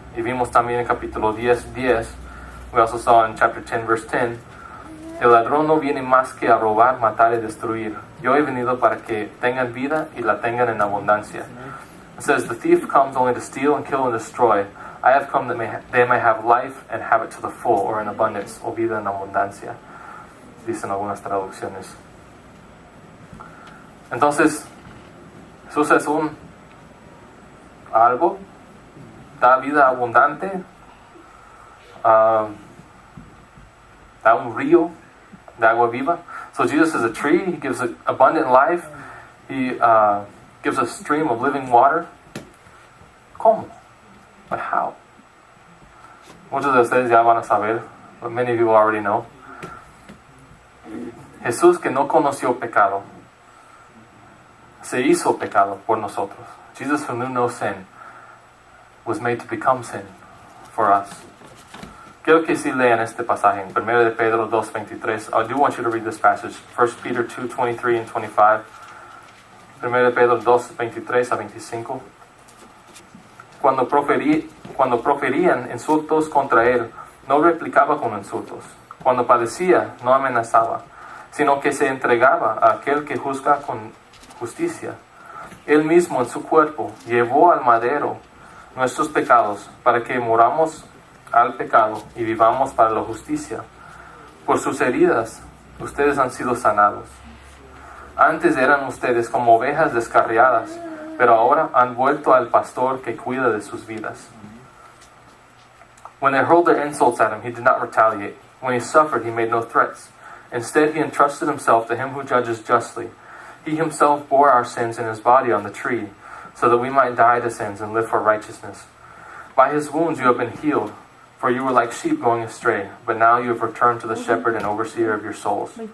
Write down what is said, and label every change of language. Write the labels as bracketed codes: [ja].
[es] Y vimos también en capítulo 10. [en] We also saw in chapter 10, verse 10, [es] El ladrón no viene más que a robar, matar y destruir. Yo he venido para que tengan vida y la tengan en abundancia. [en] It says, the thief comes only to steal and kill and destroy. I have come that they may have life and have it to the full, or in abundance, [es] o vida en abundancia, dicen algunas traducciones. Entonces, Jesús es un árbol, da vida abundante, da un río de agua viva. [en] So Jesus is a tree. He gives abundant life. He gives a stream of living water. [es] ¿Cómo? [en] But how? [es] Muchos de ustedes ya van a saber, [en] but many of you already know. [es] Jesús, que no conoció pecado, se hizo pecado por nosotros. [en] Jesus, who knew no sin, was made to become sin for us. [es] Quiero que sí lean este pasaje en 1 de Pedro 2:23. [en] I do want you to read this passage. 1 Peter 2:23 and 25. [es] 1 de Pedro 2:23 a 25. Cuando proferían insultos contra él, no replicaba con insultos. Cuando padecía, no amenazaba, sino que se entregaba a aquel que juzga con justicia. Él mismo en su cuerpo llevó al madero nuestros pecados para que moramos al pecado y vivamos para la justicia. Por sus heridas, ustedes han sido sanados. Antes eran ustedes como ovejas descarriadas, pero ahora han vuelto al pastor que cuida de sus vidas. [en] When they hurled their insults at him, he did not retaliate. When he suffered, he made no threats. Instead, he entrusted himself to him who judges justly. He himself bore our sins in his body on the tree, so that we might die to sins and live for righteousness. By his wounds you have been healed, for you were like sheep going astray, but now you have returned to the shepherd and overseer of your souls.